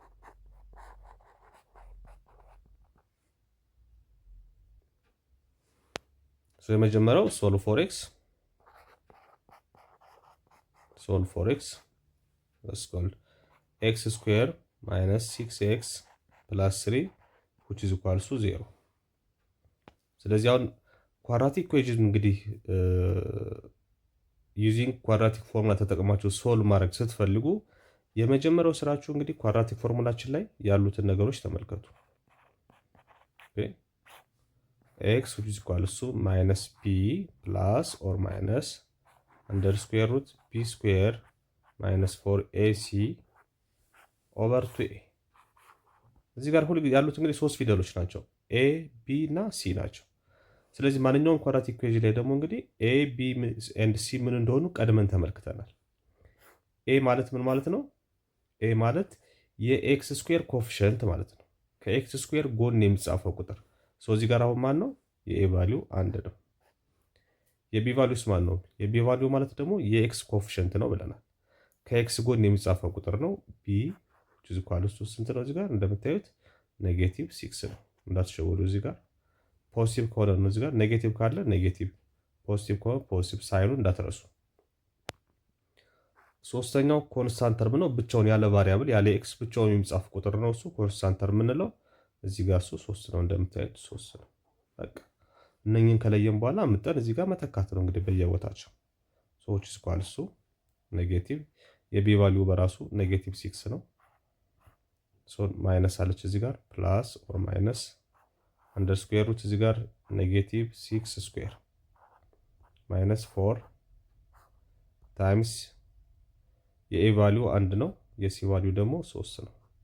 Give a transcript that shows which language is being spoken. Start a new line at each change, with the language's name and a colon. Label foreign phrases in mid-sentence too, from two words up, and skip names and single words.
English: የመጀመሪያው solve for x x square minus 6x plus 3 which is equals to 0።
Amharic: ስለዚህ አሁን
English: quadratic equation እንግዲህ using quadratic formula
Amharic: ተጠቅማችሁ ሶልቭ ማድረግ ስትፈልጉ የመጀመሪያው ስራችሁ እንግዲህ
English: quadratic formulaችን
Amharic: ላይ ያሉትን ነገሮች ተመልከቱ።
English: ኤክስ which is equals to minus b plus or minus under square root b square minus 4ac over 2a።
Amharic: እዚህ ጋር ሁሉ ያሉት እንግዲህ ሶስት ፊደሎች ናቸው፣ a b እና c ናቸው። ስለዚህ ማንኛውም
English: quadratic equation
Amharic: ላይ ደግሞ እንግዲህ
English: a b and c
Amharic: ምን እንደሆኑ ቀድመን ተመልክተናል። a ማለት ምን ማለት ነው? a ማለት
English: የx square coefficient
Amharic: ማለት ነው።
English: ከx square
Amharic: ጎን የሚጻፈው ቁጥር። እዚህ ጋር አሁን ማን ነው? የኤ ቫልዩ 1 ነው። የቢ ቫልዩስ ማን ነው? የቢ ቫልዩ ማለት ደግሞ
English: የx coefficient
Amharic: ነው ብለናል። ከኤክስ ጎን የሚጻፈው ቁጥር ነው።
English: b which is equals to
Amharic: ስንት ነው? እዚህ ጋር እንደምታዩት -6 ነው። እንዳትሸወዱ እዚህ ጋር ፖዚቲቭ ከሆነ ነው እዚህ ጋር ኔጌቲቭ ካለ ኔጌቲቭ፣ ፖዚቲቭ ከሆነ ፖዚቲቭ ሳይኑ እንዳትረሱ። ሶስተኛው
English: constant term
Amharic: ነው። ብቻውን ያለ ቫሪያብል ያለ ኤክስ ብቻውን የሚጻፍ ቁጥር ነው። እሱ
English: constant term
Amharic: የምንለው እዚህ ጋር እሱ 3 ነው። እንደምታዩት 3 ነው። በቃ እነኚህን ከለየን በኋላ አምጠን እዚህ ጋር መተካት ነው እንግዲህ በየቦታቸው።
English: which is equals to
Amharic: ኔጌቲቭ የቢ ቫልዩ በራሱ -6 ነው። ማይነስ አለች እዚህ ጋር
English: plus or minus under square root
Amharic: እዚህ ጋር
English: -6 square minus 4 times
Amharic: የኤ ቫልዩ 1 ነው፣ የሲ ቫልዩ ደግሞ 3 ነው።